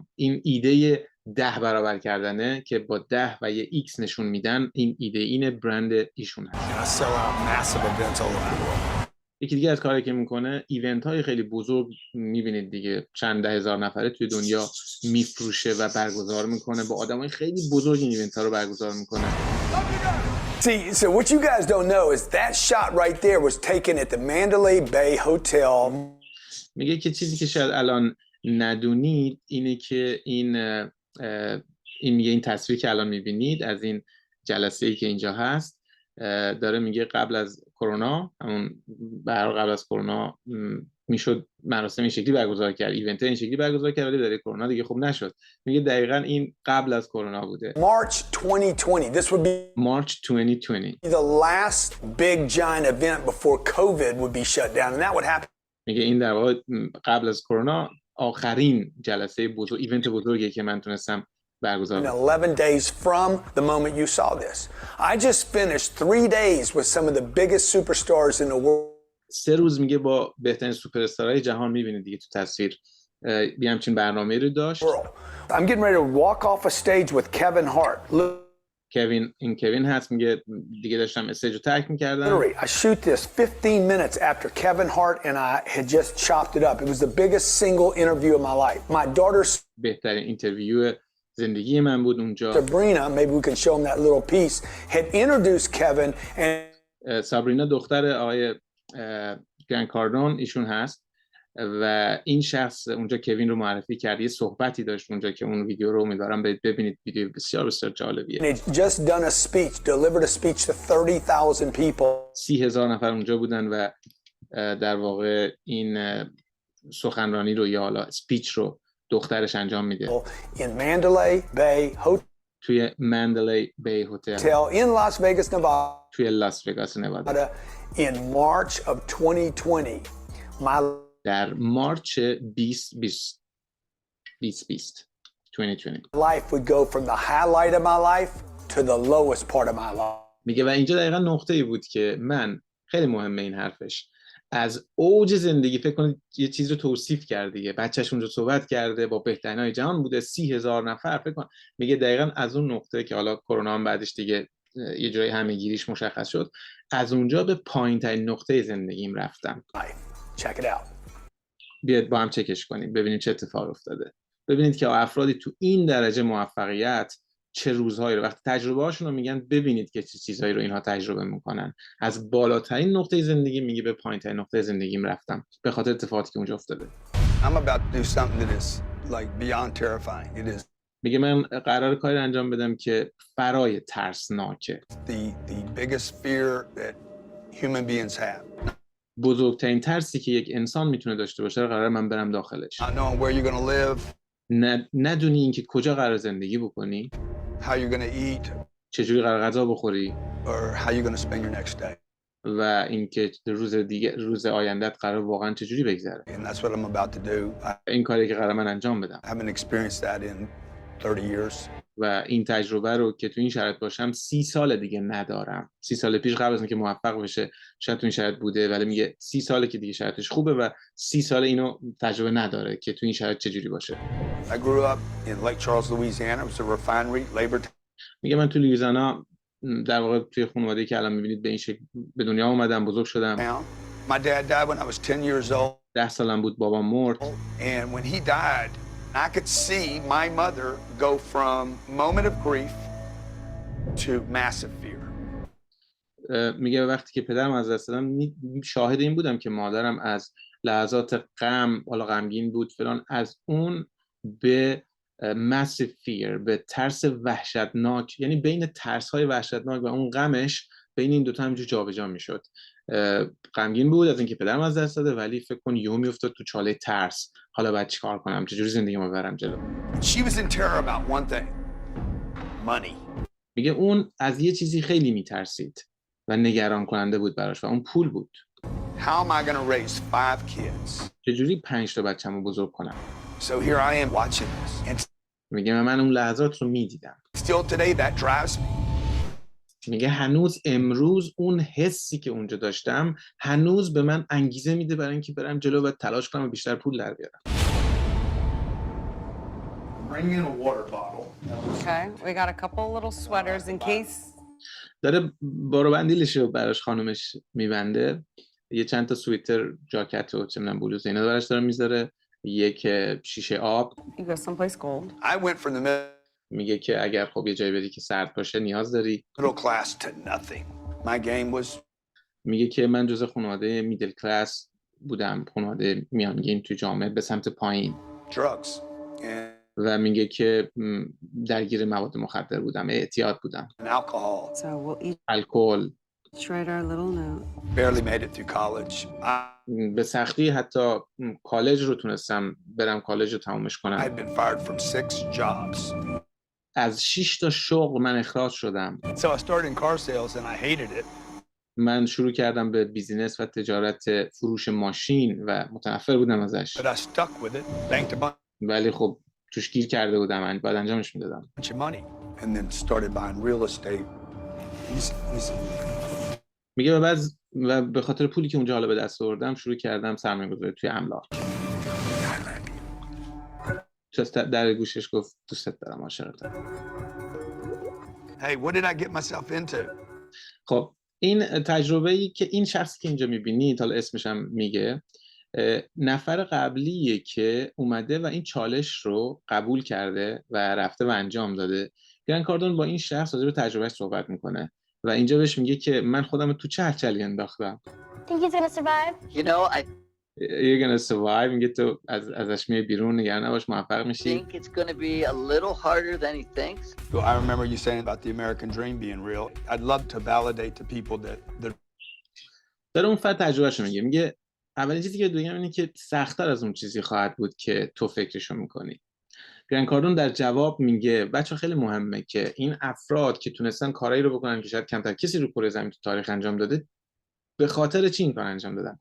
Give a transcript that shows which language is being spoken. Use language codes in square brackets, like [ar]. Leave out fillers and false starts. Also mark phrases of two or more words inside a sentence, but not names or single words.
[fa] این ایده 10 برابر کردنه که با 10 و یه X نشون میدن، این ایده اینه، برند ایشون هست. یکی دیگه از کاری که میکنه، ایونت های خیلی بزرگ میبینید دیگه، چند ده هزار نفره توی دنیا میفروشه و برگزار میکنه، با آدمای خیلی بزرگ این ایونت ها رو برگزار میکنه. [en] See, so what you guys don't know is that shot right there was taken at the Mandalay Bay Hotel. [fa] میگه که چیزی که شاید الان ندونید اینه که این تصویری که الان میبینید از این جلسه‌ای که اینجا هست، داره میگه قبل از کرونا، همون قبل از کرونا میشد مراسم این شکلی برگزار کرد، ایونت این شکلی برگزار کرد، ولی برای کرونا دیگه خوب نشد. میگه دقیقاً این قبل از کرونا بوده. [en] March 2020. This would be March 2020. the last big giant event before COVID would be shut down, and that would happen. [fa] میگه این در واقع قبل از کرونا آخرین جلسه بزرگ، ایونت بزرگی که من تونستم برگزار کنم. [en] 11 days from the moment you saw this. I just finished 3 days with some of the biggest superstars in the world. [fa] 3 روز میگه با بهترین سوپر استارهای جهان، میبینید دیگه تو تصویر یه همچین برنامه‌ای رو داشت. [en] I'm getting ready to walk off a stage with Kevin Hart. [fa] کوین هست، میگه دیگه داشتم استیج رو ترک میکردم. [en] I shoot this 15 minutes after Kevin Hart and I had just chopped it up. It was the biggest single interview of my life. My daughter [fa] بهترین اینترویو زندگی من بود اونجا. [en] Sabrina, maybe we can show him that little piece, had introduced Kevin and [fa] سابرینا دختر آقای گرند کاردون ایشون هست و این شخص اونجا کوین رو معرفی کرد. یه صحبتی داشت اونجا که اون ویدیو رو امیدوارم ببینید، ویدیو بسیار بسیار جالبیه. [en] he'd just done a speech, delivered a speech to 30,000 people. [fa] 30,000 نفر اونجا بودن و در واقع این سخنرانی رو یا حالا اسپیچ رو دخترش انجام میده. [en] In Mandalay Bay Hotel. [fa] توی مندلی بی هتل. [en] In Las Vegas, Nevada. [fa] توی لاس وگاس نوادا. [en] In March of 2020. [fa] در مارچ 2020. [en] 2020. Life would go from the highlight of my life to the lowest part of my life. [fa] میگه و اینجا دقیقا نقطه‌ای بود که من، خیلی مهمه این حرفش، از اوج زندگی، فکر کنید یه چیز رو توصیف کرده دیگه، بچه‌ش اونجا صحبت کرده، با بهترینای جهان بوده، 30,000 نفر فکر کن. میگه دقیقاً از اون نقطه که حالا کرونا هم بعدش دیگه یه جای همه‌گیریش مشخص شد، از اونجا به پایین‌ترین نقطه زندگیم رفتم. [en] Check it out. [fa] بیاید با هم چکش کنیم ببینید چه اتفاقی افتاده. ببینید که افرادی تو این درجه موفقیت چه روزهایی رو وقتی تجربه هاشون رو میگن، ببینید که چه چیزهایی رو اینها تجربه میکنن. از بالاترین نقطه زندگی میگه به پایین‌ترین نقطه زندگیم رفتم به خاطر اتفاقاتی که اونجا افتاده. [en] I'm about to do something that is like beyond terrifying. It is [fa] میگه من قرار کاری انجام بدم که فرای ترسناکه. [en] the biggest fear that human beings have. [fa] بزرگترین ترسی که یک انسان میتونه داشته باشه قرار من برم داخلش. [en] Not knowing where you're going to live. [fa] ندونی اینکه کجا قرار زندگی بکنی. [en] How you're going to eat. [fa] چجوری قرار غذا بخوری. [en] Or how you're going to spend your next day. [fa] و اینکه روز آیندت قرار واقعا چجوری بگذره. [en] And that's what I'm about to do. [fa] این کاری که قرار من انجام بدم. [en] I haven't experienced that in 30 years. [fa] و این تجربه رو که تو این شرایط باشم 30 سال دیگه ندارم. 30 سال پیش قبل از اینکه موفق بشه شاید تو این شرایط بوده، ولی میگه 30 ساله که دیگه شرایطش خوبه و 30 سال اینو تجربه نداره که تو این شرایط چجوری باشه. [en] I grew up in Lake Charles, Louisiana. It was a refinery, labor. [fa] میگه من تو لوئیزیانا در واقع توی خانواده‌ای که الان می‌بینید به این شکل به دنیا اومدم، بزرگ شدم. [en] My dad died when I was 10 years old. [fa] 10 سالم بود بابام مرد. [en] And when he died, I could see my mother go from moment of grief to massive fear. [fa] میگه وقتی که پدرم از دست دادم شاهد این بودم که مادرم از لحظات غم، حالا غمگین بود فلان، از اون به [en] massive fear، [fa] به ترس وحشتناک، یعنی بین ترس‌های وحشتناک و اون غمش بین این دوتا همینجور جابجا میشد. غمگین بود از اینکه پدرم از دست داده، ولی فکر کن یهو میافتاد تو چاله ترس، حالا باید چیکار کنم، چجوری زندگیمو ببرم جلو. [en] She was in terror about one thing. Money. [fa] میگه اون از یه چیزی خیلی میترسید و نگران کننده بود براش و اون پول بود. [en] How am I going to raise 5 kids? [fa] چجوری 5 تا بچه‌مو بزرگ کنم؟ [en] So here I am watching this. And [fa] میگه من اون لحظات رو میدیدم. [en] still today that drives me. [fa] میگه هنوز امروز اون حسی که اونجا داشتم هنوز به من انگیزه میده برای اینکه برم جلو و تلاش کنم و بیشتر پول در بیارم. [en] Bring in a water bottle. Okay, we got a couple little sweaters in case. [fa] داره بارو بندیلش رو براش خانومش میبنده، یه چند تا سویتر، جاکت و چه میدونم بلوز اینا براش داره میذاره، یک شیشه آب. [en] You go someplace cold. I went from the [fa] میگه که اگر خب یه جایی بری که سرد باشه نیاز داری. [en] middle class to nothing. My game was [fa] میگه که من جزء خانواده [en] middle class [fa] بودم، خانواده میانگین تو جامعه به سمت پایین، [en] drugs. And [fa] و میگه که درگیر مواد مخدر بودم، اعتیاد بودم، [en] alcohol. So we'll each [fa] الکل. [en] write our little note. Barely made it through college. [fa] به سختی حتی کالج رو تونستم برم کالج رو تمومش کنم. [en] I'd been fired from 6 jobs. [fa] از 6 تا شغل من اخراج شدم. [en] So I started in car sales and I hated it. [fa] من شروع کردم به بیزینس و تجارت فروش ماشین و متنفر بودم ازش. [en] But I stuck with it. Banked a [fa] ولی خب توش گیر کرده بودم، بعد انجامش میدادم. [en] bunch of money. And then started buying real estate. Easy. [fa] میگه و به خاطر پولی که اونجا حالا به دست آوردم شروع کردم سرمایه‌گذاری توی املاک. در گوشش گفت دوست دارم، عاشقتم. [en] Hey, what did I get myself into? [fa] خب این تجربه‌ای که این شخصی که اینجا می‌بینید، حالا اسمش هم میگه، نفر قبلیه که اومده و این چالش رو قبول کرده و رفته و انجام داده. گران کاردون با این شخص راجع به تجربهش صحبت میکنه و اینجا بهش میگه که من خودم تو چه هرچلی انداختم. [en] Think he's gonna survive? You know, I You're gonna survive. [fa] میگه تو ازش میای بیرون، نگران نباش، موفق میشی. [en] think it's going to be a little harder than he thinks. So I remember you saying about the American dream being real. I'd love to validate to people that [fa] داره اون فرد تجربهشو میگه اولین چیزی که بگم اینه که سخت‌تر از اون چیزی خواهد بود که تو فکرشو میکنی. گران کاردون در جواب میگه بچه خیلی مهمه که این افراد که تونستن کارایی رو بکنن که شاید کمتر کسی رو کره زمین تو تاریخ انجام داده، به خاطر چی این کار انجام دادن.